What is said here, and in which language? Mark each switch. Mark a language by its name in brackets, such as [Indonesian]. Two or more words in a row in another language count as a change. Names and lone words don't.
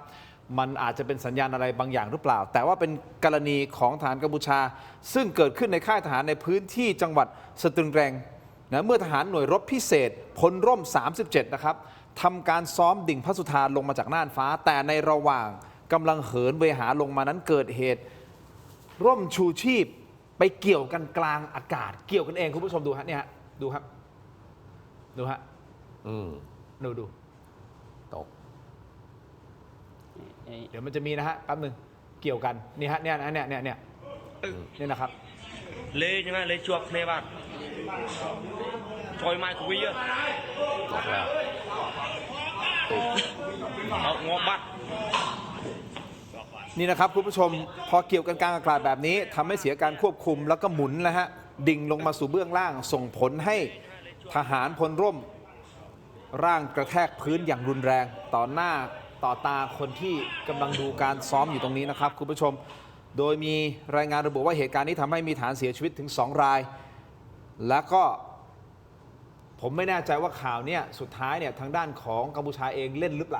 [Thai] มันอาจจะเป็นสัญญาณอะไรบางอย่างหรือเปล่า แต่ว่าเป็นกรณีของทหารกัมพูชา ซึ่งเกิดขึ้นในค่ายทหารในพื้นที่จังหวัดสตึงแรงนะเมื่อทหารหน่วยรบพิเศษพลร่ม 37 นะครับทำการซ้อมดิ่งพระสุธาลงมาจากน่านฟ้า แต่ในระหว่างกำลังเหินเวหาลงมานั้นเกิดเหตุร่มชูชีพไปเกี่ยวกันกลางอากาศ เกี่ยวกันเองคุณผู้ชมดูฮะเนี่ยฮะดูครับดูฮะดู ตก เดี๋ยวมันจะมีนะฮะแป๊บหนึงเกี่ยวกันนี่ฮะเนี่ยนะครับ [Khmer] លេងហ្នឹងលេងជាប់គ្នាបាទចុយម៉ៃគវី [Thai] ตกแล้ว [Khmer] អត់ងាប់បាត់ [Thai] นี่นะครับคุณผู้ชมพอเกี่ยวกันกลางอากาศแบบนี้ทำให้เสียการควบคุมแล้วก็หมุนนะฮะดิ่งลงมาสู่เบื้องล่างส่งผลให้ทหารพลร่มร่างกระแทกพื้นอย่างรุนแรงต่อหน้าต่อตาคนที่กำลังดูการซ้อมอยู่ตรงนี้นะครับคุณผู้ชมโดยมีรายงานระบุว่าเหตุการณ์นี้ทำให้มีฐานเสียชีวิตถึง2 ราย แล้วก็ผมไม่แน่ใจว่าข่าวเนี่ยสุดท้ายเนี่ยทางด้านของกัมพูชาเองเล่นหรือเปล่า